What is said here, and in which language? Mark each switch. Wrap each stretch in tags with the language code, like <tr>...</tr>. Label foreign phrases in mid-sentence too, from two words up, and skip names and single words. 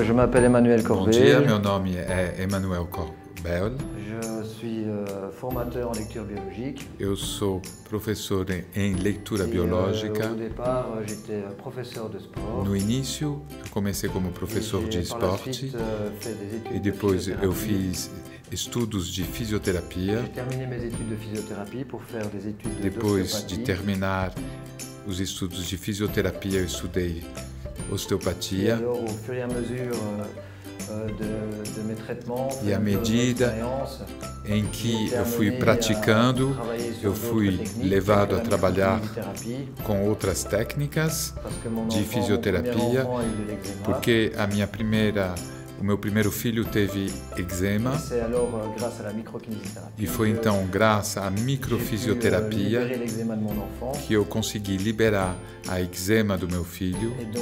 <fr>m'appelle Emmanuel</fr> <pt>Bom</pt> <fr>Corbet.</fr> <pt>dia, meu nome é Emmanuel Corbel.</pt> <fr>Je suis formateur en lecture biologique.</fr> <pt>Eu sou professor em leitura biológica.</pt> <fr>Au départ, j'étais professeur de sport.</fr> <pt>No início, eu comecei como professor de esporte e depois eu fiz estudos de fisioterapia.</pt> <fr>J'ai terminé mes études de physiothérapie pour faire des études</fr> <pt>Depois de</pt> <fr>d'ostéopathie.</fr> <pt>terminar os estudos de fisioterapia, eu estudei osteopatia.</pt> <fr>Alors, au fur et à mesure de mes traitements,</fr> <pt>E à medida em que eu fui praticando, eu fui levado a trabalhar com outras técnicas de fisioterapia, porque o meu primeiro filho teve eczema e foi então graças à microfisioterapia que eu consegui liberar a eczema do meu filho.</pt>